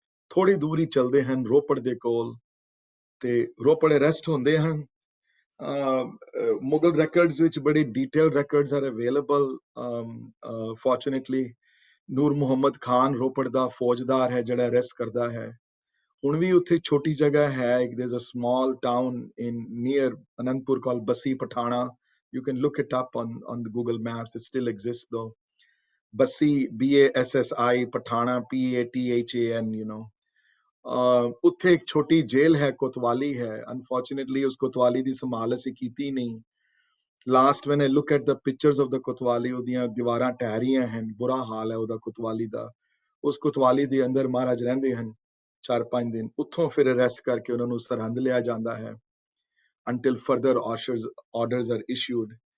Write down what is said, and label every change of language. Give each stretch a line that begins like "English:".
Punjabi: ਥੋੜੀ ਦੂਰ ਹੀ ਚੱਲਦੇ ਹਨ ਰੋਪੜ ਦੇ ਕੋਲ, ਤੇ ਰੋਪੜ ਅਰੈਸਟ ਹੁੰਦੇ ਹਨ। ਮੁਗਲ ਰੈਕਰਡਸ ਵਿੱਚ ਬੜੇ
English: Detail records are available.
Punjabi: Fortunately ਨੂਰ ਮੁਹੰਮਦ ਖਾਨ ਰੋਪੜ ਦਾ ਫੌਜਦਾਰ ਹੈ ਜਿਹੜਾ ਅਰੈਸਟ ਕਰਦਾ ਹੈ। ਹੁਣ ਵੀ ਉੱਥੇ ਛੋਟੀ ਜਗ੍ਹਾ ਹੈ,
English: there's a small town in near Anandpur called Bassi Patana. You can look it up on the Google Maps. It still exists though. Bassi, Bassi, Patana, Pathan, you know.
Punjabi: ਉੱਥੇ ਇੱਕ ਛੋਟੀ ਜੇਲ੍ਹ ਹੈ, ਕੋਤਵਾਲੀ ਹੈ। ਅਨਫੋਰਚੂਨੇਟਲੀ ਉਸ ਕੋਤਵਾਲੀ ਦੀ ਸੰਭਾਲ ਅਸੀਂ ਕੀਤੀ ਨਹੀਂ। Last
English: when I look at the pictures of the
Punjabi: ਕੋਤਵਾਲੀ, ਉਹਦੀਆਂ ਦੀਵਾਰਾਂ ਢਹਿ ਰਹੀਆਂ ਹਨ, ਬੁਰਾ ਹਾਲ ਹੈ ਉਹਦਾ ਕੋਤਵਾਲੀ ਦਾ। ਉਸ ਕੋਤਵਾਲੀ ਦੇ ਅੰਦਰ ਮਹਾਰਾਜ ਰਹਿੰਦੇ ਹਨ 4-5 ਦਿਨ, ਉੱਥੋਂ ਫਿਰ ਅਰੈਸਟ ਕਰਕੇ ਉਹਨਾਂ ਨੂੰ ਸਰਹੰਦ ਲਿਆ ਜਾਂਦਾ ਹੈ
English: until further orders are issued.